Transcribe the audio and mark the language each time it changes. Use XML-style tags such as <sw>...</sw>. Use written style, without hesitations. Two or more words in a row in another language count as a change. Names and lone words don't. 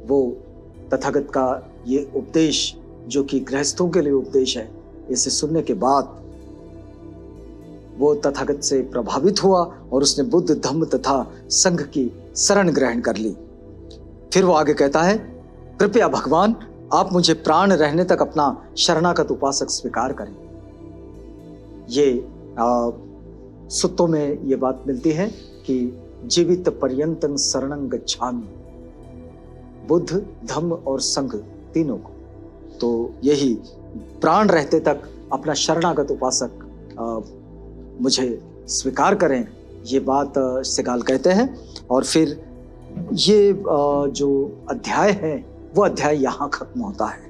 <hi>वो तथागत का ये उपदेश जो कि गृहस्थों के लिए उपदेश है, इसे सुनने के बाद वो तथागत से प्रभावित हुआ और उसने बुद्ध धम्म तथा संघ की शरण ग्रहण कर ली। फिर वो आगे कहता है, कृपया भगवान आप मुझे प्राण रहने तक अपना शरणागत उपासक स्वीकार करें। ये सुत्तों में ये बात मिलती है कि</hi> <pi>जीवित पर्यंतं शरणं गच्छामि,</pi> <hi>बुद्ध धम्म और संघ तीनों को। तो यही प्राण रहते तक अपना शरणागत उपासक मुझे स्वीकार करें, ये बात सिगाल कहते हैं। और फिर ये जो अध्याय है वो अध्याय यहाँ खत्म होता है।</hi>